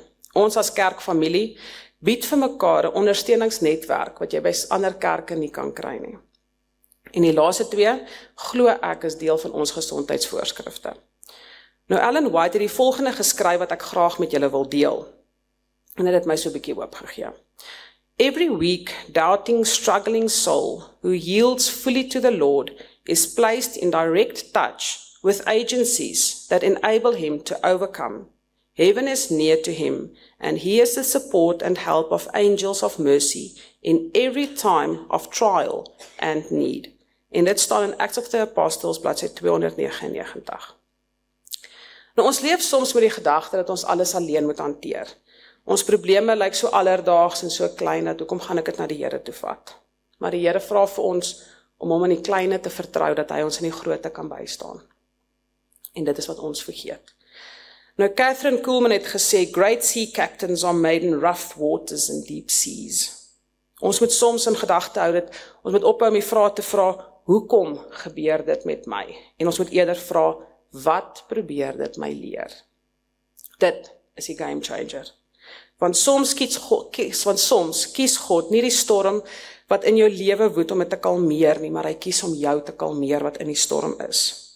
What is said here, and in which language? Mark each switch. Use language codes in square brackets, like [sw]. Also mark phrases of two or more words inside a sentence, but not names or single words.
[af] Ons as kerkfamilie bied vir mekaar 'n ondersteuningsnetwerk wat jy by ander kerke nie kan kry nie. En die laaste 2, glo ek is deel van ons gesondheidsvoorskrifte. Nou Ellen White het die volgende geskryf wat ek graag met julle wil deel. En dit het my so 'n bietjie hoop gegee. [en] Every weak, doubting, struggling soul who yields fully to the Lord is placed in direct touch with agencies that enable him to overcome. Heaven is near to him, and he is the support and help of angels of mercy in every time of trial and need. [af] En dit staan in Acts of the Apostles, bladsy 299. Nou ons leef soms met die gedagte dat ons alles alleen moet hanteer. Ons probleme lyk so alledaags en so klein dat hoekom gaan ek dit na die Here toe vat? Maar die Here vra vir ons om hom in die kleine te vertrou dat hy ons in die groote kan bystaan. En dit is wat ons vergeet. Nou Catherine Kuhlman het gesê, [en] great sea captains are made in rough waters and deep seas. [af] Ons moet soms in gedagte hou dat ons moet ophou om die vraag te vra, hoekom gebeur dit met my? En ons moet eerder vra, wat probeer dit my leer? Dit is die [en] game changer. [af] Want soms kies God nie die storm wat in jou lewe woed om dit te kalmeer nie, maar hy kies om jou te kalmeer wat in die storm is.